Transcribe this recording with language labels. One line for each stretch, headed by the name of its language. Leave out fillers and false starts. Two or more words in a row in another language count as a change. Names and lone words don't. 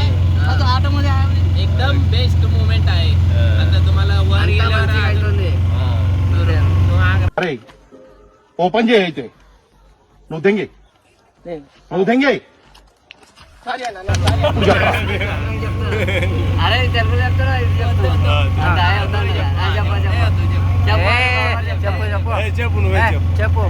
Marathi: ऑटोमध्ये आहे. एकदम
English: best moment
Marathi: आहे. आता तुम्हाला वर गेल्यावर
Telugu: అరే ఓ పని చేయి అయితే నువ్వు దెంగి అరే తెలుగు చెప్తారా చెప్పు